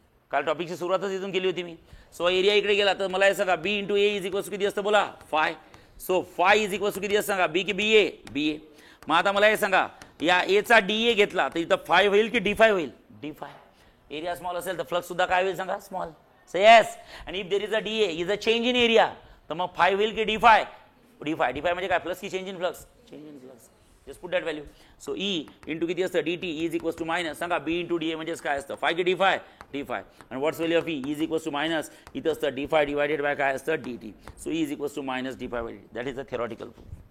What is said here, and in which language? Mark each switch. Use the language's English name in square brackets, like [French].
[Marathi] काल टॉपिकची सुरुवातच इथून केली होती मी. सो एरिया इकडे गेला तर मला हे सांगा, बी into A is equals to किती असतं बोला, five. So five is equals to किती असतं सांगा, बी की बी ए, बी ए. मग आता मला हे सांगा, या एचा डी ए घेतला तर इथं फाय होईल की डी फाय होईल, डी फाय. एरिया स्मॉल असेल तर फ्लक्स सुद्धा काय होईल सांगा, small. [English] Say yes. And if there is a dA, is a change in area, [Marathi] तर मग phi होईल की d phi? d phi म्हणजे काय, प्लस की change in flux? Change in flux. [English] Just put that value. [Marathi] So E into किती असतं, dt is equals to minus, सांगा B इंटू dA म्हणजे काय असतं, फाय की d phi? d phi. आणि [English] what's value of E is equals to minus, [Marathi] इथं असतं d phi डिवायडेड बाय काय असतं, dt. [English] So E is equals to minus d phi by dt. That is a theoretical proof.